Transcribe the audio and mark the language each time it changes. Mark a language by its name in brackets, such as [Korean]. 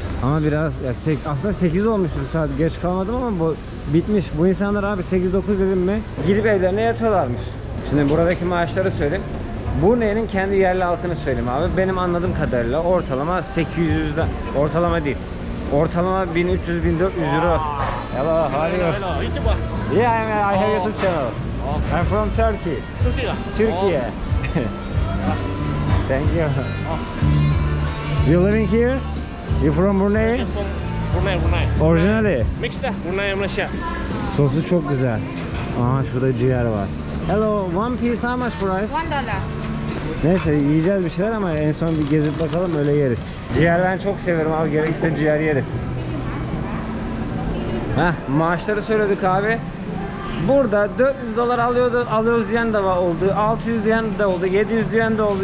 [Turkish] Ama biraz aslında 8 olmuştur saat, geç kalmadım ama bu bitmiş. Bu insanlar abi 8-9 dedim mi gidip evlerine yatıyorlarmış. Şimdi buradaki maaşları söyleyeyim. Brunei'nin kendi yerli halkını söyleyeyim abi. Benim anladığım kadarıyla ortalama 800'den, ortalama değil, ortalama 1300-1400 euro. [English] Hello, how are you? Yeah, I have YouTube channel. I'm from Turkey. Turkey. Thank you. You living here? You from Brunei? Brunei. Originally? Mixed Brunei, Malaysia. [Turkish] Sosu çok güzel. Aha, şurada ciğer var. [English] Hello, one piece how much price? $1. [Turkish] Neyse, yiyeceğiz bir şeyler ama en son bir gezip bakalım, öyle yeriz. Ciğer ben çok severim abi, gerekirse ciğer yeriz. Maaşları söyledik abi. Burada 400 dolar alıyoruz diyen de oldu, 600 diyen de oldu, 700 diyen de oldu.